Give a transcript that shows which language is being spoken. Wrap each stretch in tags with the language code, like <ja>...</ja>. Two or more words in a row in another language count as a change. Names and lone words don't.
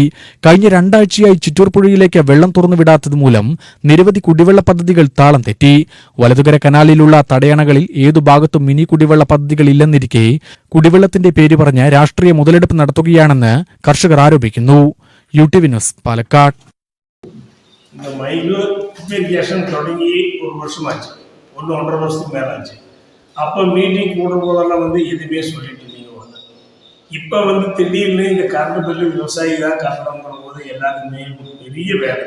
<ml>കഴിഞ്ഞ 2 ആഴ്ചയായി ചിറ്റൂർ പുഴയിലേക്ക് വെള്ളം തുറന്നുവിടാത്തത് മൂലം നിരവധി കുടിവെള്ള പദ്ധതികൾ താളം തെറ്റി. വലതുകര കനാലിലുള്ള തടയണകളിൽ ഏതു ഭാഗത്തും മിനി കുടിവെള്ള പദ്ധതികളില്ലെന്നിരിക്കെ കുടിവെള്ളത്തിന്റെ പേര് പറഞ്ഞ് രാഷ്ട്രീയ മുതലെടുപ്പ് നടത്തുകയാണെന്ന് കർഷകർ ആരോപിക്കുന്നു. UTV ന്യൂസ്, പാലക്കാട്.</ml> <ta>இந்த</ta> <en>micro irrigation</en> <ta>தொடங்கி 1 வருஷமாச்சு, 1.5 வருஷத்துக்கு மேலே ஆச்சு. அப்போ மீட்டிங் கூடும் போதெல்லாம் வந்து எதுவுமே சொல்லிட்டு இருந்தீங்க ஒன்று. இப்போ வந்து திடீர்னு இந்த கரண்ட் பில்லு விவசாயி தான் கட்டணுங்கிற போது எல்லாருக்குமே பெரிய வேதனை.</ta>